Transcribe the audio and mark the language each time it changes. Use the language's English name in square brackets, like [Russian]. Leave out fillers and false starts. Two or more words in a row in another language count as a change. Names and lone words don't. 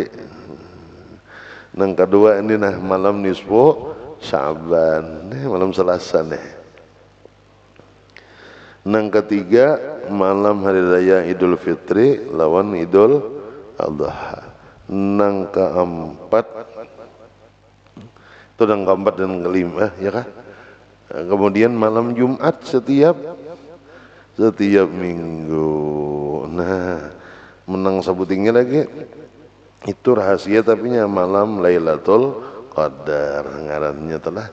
[Banjar] Nang kedua ini nah malam nisfu Sya'ban, malam Selasa nih. Nang ketiga malam hari raya Idul Fitri lawan Idul Adha. Nang keempat itu, nang keempat dan kelima, ya kan? Kemudian malam Jumat setiap minggu. Nah, menang sabutingnya lagi itu rahasia, tapi nya malam Lailatul Qadar ngarannya telah.